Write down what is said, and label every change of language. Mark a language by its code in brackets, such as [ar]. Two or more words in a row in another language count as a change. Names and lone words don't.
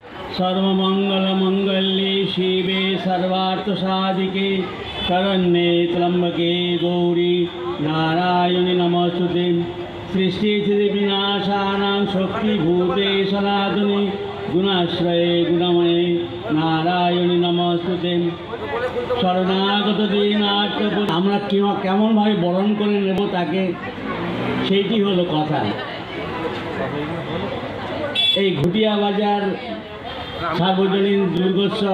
[sa] सर्वमंगलमंगल्ये शिवे सर्वार्थसाधिके शरण्ये त्र्यंबके गौरी नारायणि नमोस्तुते। सृष्टिस्थितिविनाशानां शक्तिभूते सनातने गुणाश्रये गुणमये नारायणि नमोस्तुते। [bn] শরণাগত দিনার্থ আমরা কেমনভাবে বরণ করে নেব তাকে, সেইটি হলো কথা। এই ঘুটিয়া বাজার সার্বজনীন দুর্গোৎসব